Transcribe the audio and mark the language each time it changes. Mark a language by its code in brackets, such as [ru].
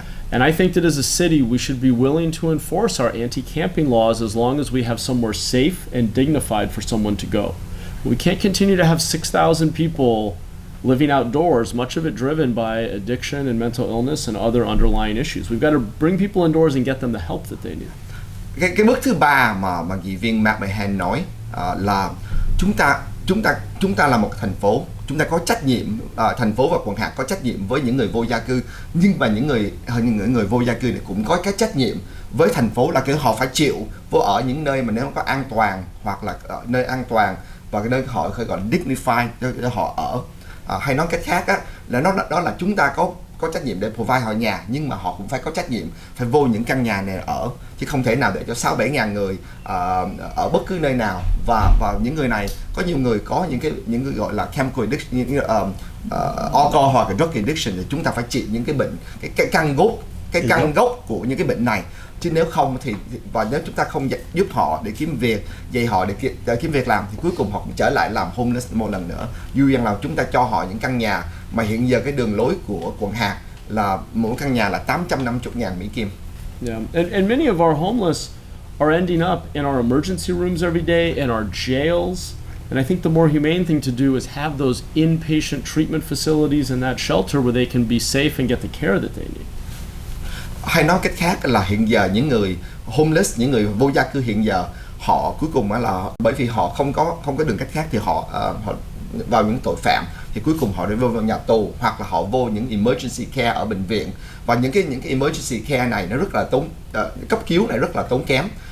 [en] And I think that as a city, we should be willing to enforce our anti-camping laws as long as we have somewhere safe and dignified for someone to go. We can't continue to have 6,000 people living outdoors, much of it driven by addiction and mental illness and other underlying issues. We've got to bring people indoors and get them the help that they need. [vi] Cái bước thứ 3 mà nghị viên Mahan nói là chúng ta là một thành phố, chúng ta có trách nhiệm, thành phố và quận hạt có trách nhiệm với những người vô gia cư, nhưng mà những người vô gia cư này cũng có cái trách nhiệm với thành phố là họ phải chịu ở những nơi mà nếu không có an toàn, hoặc là nơi an toàn và cái nơi họ gọi dignified để họ ở. Hay nói cách khác là đó là chúng ta có trách nhiệm để provide họ nhà, nhưng mà họ cũng phải có trách nhiệm phải vô những căn nhà này ở, chứ không thể nào để cho 6-7 ngàn người ở bất cứ nơi nào. Và những người này, có nhiều người có những cái gọi là chemical addiction, những alcohol hoặc drug addiction, thì chúng ta phải trị những cái bệnh, cái căn gốc của những cái bệnh này. Chứ nếu không thì và nếu chúng ta không giúp họ để kiếm việc, dạy họ để kiếm việc làm, thì cuối cùng họ cũng trở lại làm homeless một lần nữa. Dù rằng là chúng ta cho họ những căn nhà mà hiện giờ cái đường lối của quận hạt là mỗi căn nhà là 850.000 Mỹ Kim. [en] Yeah, and many of our homeless are ending up in our emergency rooms every day, in our jails. And I think the more humane thing to do is have those inpatient treatment facilities and that shelter where they can be safe and get the care that they need. [vi] Hay nói cách khác là hiện giờ những người homeless, những người vô gia cư hiện giờ, họ cuối cùng là bởi vì họ không có đường cách khác, thì họ vào những tội phạm, thì cuối cùng họ để vô nhà tù, hoặc là họ vô những emergency care ở bệnh viện. Và những cái emergency care này nó rất là cấp cứu này rất là tốn kém.